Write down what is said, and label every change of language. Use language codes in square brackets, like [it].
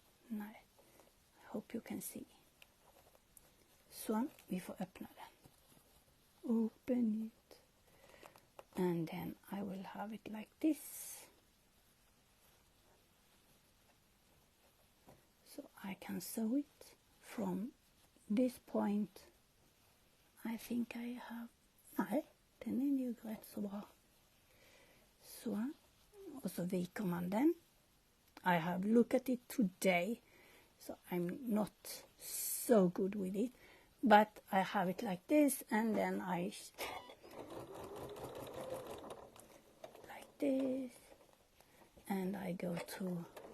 [sv] Nej, [en] I hope you can see. [sv] Så, vi får öppna den. [en] Open it. And then I will have it like this. So I can sew it from this point. I think I have... [sv] Nej, den är nog rätt så bra. Så, och så viker man den. [en] I have looked at it today, so I'm not so good with it. But I have it like this, and then I... like this. And I go to...